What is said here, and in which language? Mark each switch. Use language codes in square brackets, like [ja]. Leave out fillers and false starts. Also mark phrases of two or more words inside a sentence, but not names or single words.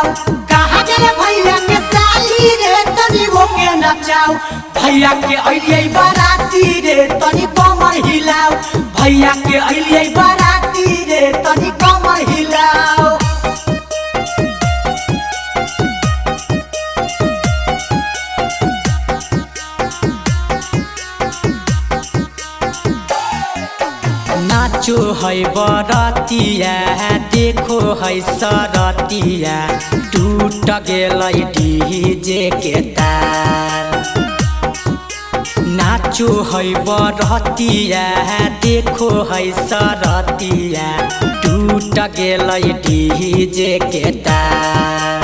[bho] कहाँ गए भैया के साली रे तनी वो के नचाओ भैया के अइले बाराती रे तनी कमर हिलाओ भैया के अइले बाराती रे तनी कमर हिलाओ। [mai] नाचो है बरतिया देखो है सरतिया टूट गेलै डीजे के तार। नाचो है बरतिया देखो है सरतिया टूट गेलै डीजे के तार।